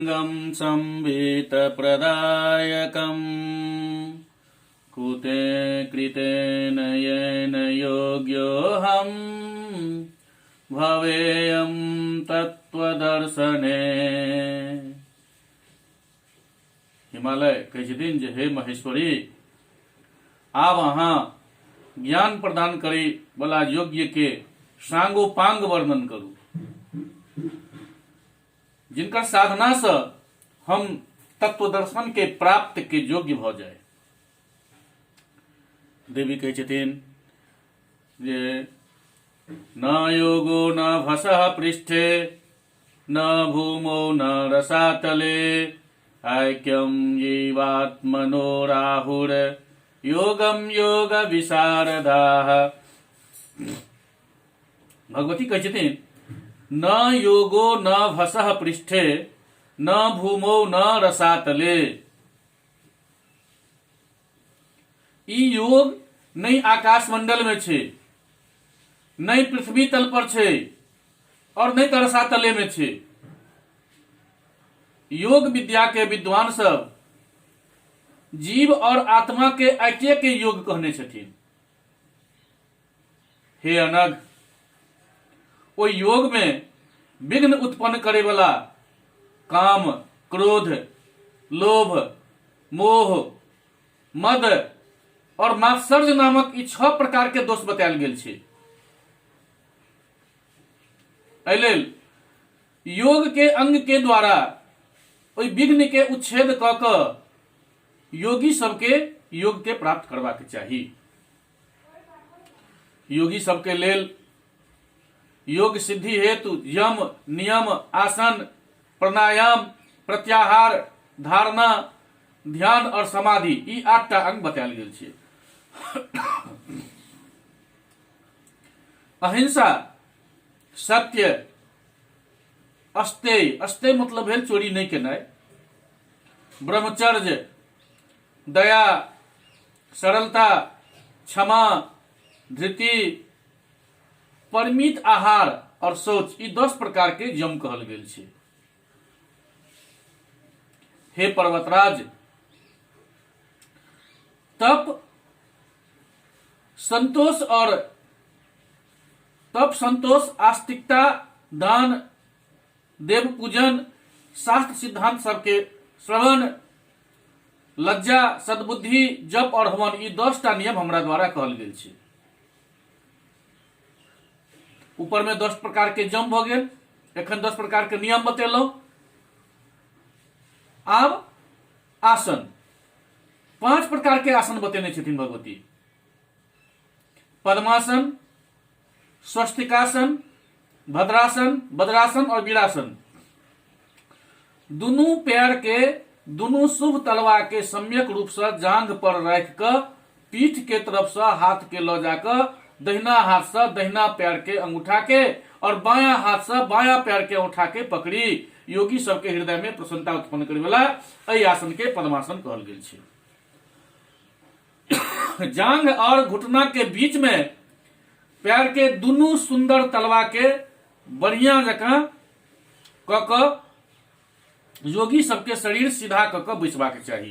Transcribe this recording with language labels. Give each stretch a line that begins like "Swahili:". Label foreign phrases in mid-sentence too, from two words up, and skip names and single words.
Sanskrit: गं संवितप्रदायकम् कुते कृतेन येन योग्योऽहम् भवेयं तत्त्वदर्शने।
Maithili: हिमालय कहै छथिन जे हे महेश्वरी, आब अहाँ ज्ञान प्रदान करै वाला योग्य के सांगोपांग वर्णन करू, जिनकर साधना से हम तत्व दर्शन के प्राप्त के योग्य भ जाए। देवी कहै छथिन जे
Sanskrit: न योगो न भसः पृष्ठे न भूमौ न रसातले ऐक्यं येवात्मनो राहुर योगम योग विशारदाः।
Maithili: भगवती कहै छथिन
Sanskrit: न योगो न भसः पृष्ठे न भूमौ न रसातले।
Maithili: ई योग नहीं आकाश मंडल में छे, नहीं पृथ्वी तल पर छे और नहीं तो रसातले में छे। योग विद्या के विद्वान सब जीव और आत्मा के ऐक्य के योग कहने छथिन। हे अनग, ओ योग में विघ्न उत्पन्न करे वाला काम, क्रोध, लोभ, मोह, मद और मात्सर्य नामक ई 6 प्रकार के दोष बतायल गेल छै। एहि लेल योग के अंग के द्वारा ओहि विघ्न के उच्छेद क क योगी सबके योग के प्राप्त करबाक चाही। योगी सबके लेल योग सिद्धि हेतु यम, नियम, आसन, प्राणायाम, प्रत्याहार, धारणा, ध्यान और समाधि ई 8टा अंग बतायल गेल छै। अहिंसा, सत्य, अस्तेय, अस्तेय मतलब भेल चोरी नहीं केनाइ, ब्रह्मचर्य, दया, सरलता, क्षमा, धृति, परिमित आहार और शौच ई 10 प्रकार के यम कहल गेल छै। हे पर्वतराज, तप, संतोष, आस्तिकता, दान, देव पूजन, शास्त्र सिद्धांत सबके श्रवण, लज्जा, सद्बुद्धि, जप और हवन ई 10टा नियम हमरा द्वारा कहल गेल छै। ऊपर में 10 प्रकार के जम भ गेल, एखन 10 प्रकार के नियम बतेलहुं। आब आसन, 5 प्रकार के आसन बतेने छथिन भगवती। पद्मासन, स्वस्तिकासन, भद्रासन, वज्रासन और वीरासन। दुनू पैर के दुनू शुभ तलवा के सम्यक रूप से जांघ पर राख क पीठ के तरफ से हाथ के ल जाकर दहिना हाथ से दहिना पैर के अंगूठा के और बायां हाथ से बायां पैर के अंगूठा के पकड़ी योगी सबके हृदय में प्रसन्नता उत्पन्न करे वाला एहि आसन के पद्मासन कहल गेल छै। जांघ और घुटना के बीच में पैर के दुनू सुंदर तलवा के बढ़िया जकां क योगी सबके शरीर सीधा क बैसबाक चाही।